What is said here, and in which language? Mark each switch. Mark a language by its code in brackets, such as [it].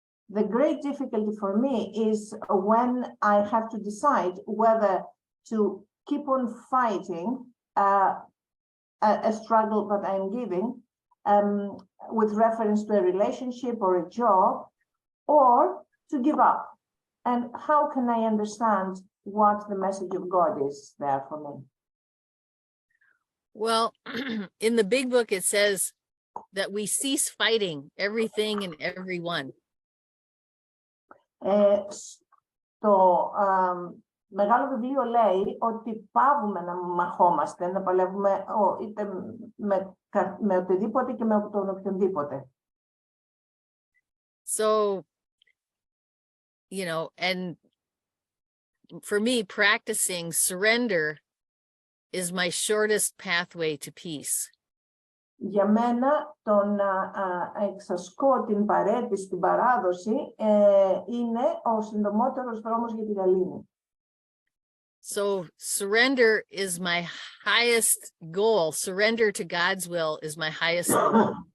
[en] The great difficulty for me is when I have to decide whether to keep on fighting a struggle that I'm giving with reference to a relationship or a job, or to give up. And how can I understand what the message of God is there for me? Well, in the big book, it says that we cease fighting everything and everyone. [el] Το μεγάλο βιβλίο λέει ότι πάβουμε να μαχόμαστε, να παλεύουμε είτε με οτιδήποτε και με τον οποιονδήποτε. [en] So, you know, and for me, practicing surrender is my shortest pathway to peace. [el] Για μένα το να εξασκώ την παρέτηση, την παράδοση είναι ο συντομότερος δρόμος για την γαλήνη. [en] So surrender is my highest goal. Surrender to God's will is my highest goal.